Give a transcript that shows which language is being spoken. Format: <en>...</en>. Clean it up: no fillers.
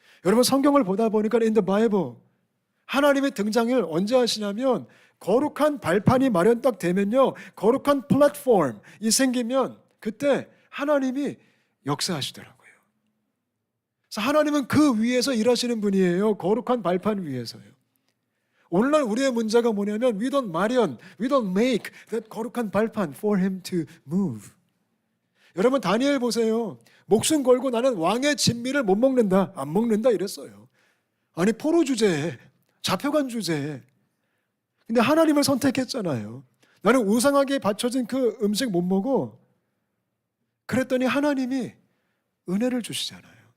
<ko>여러분, 성경을 보다 보니까</ko> <en>in the Bible</en> <ko>하나님의 등장을 언제 하시냐면 거룩한 발판이 마련 딱 되면요, 거룩한 플랫폼이 생기면 그때 하나님이 역사하시더라고요. 그래서 하나님은 그 위에서 일하시는 분이에요. 거룩한 발판 위에서요. 오늘날 우리의 문제가 뭐냐면</ko> <en>we don't make that</en> <ko>거룩한 발판</ko> <en>for him to move.</en> <ko>여러분 다니엘 보세요. 목숨 걸고 나는 왕의 진미를 못 먹는다, 안 먹는다 이랬어요. 아니 포로 주제에, 잡혀간 주제에. 근데 하나님을 선택했잖아요. 나는 우상하게 바쳐진 그 음식 못 먹어. 그랬더니 하나님이 은혜를 주시잖아요.</ko>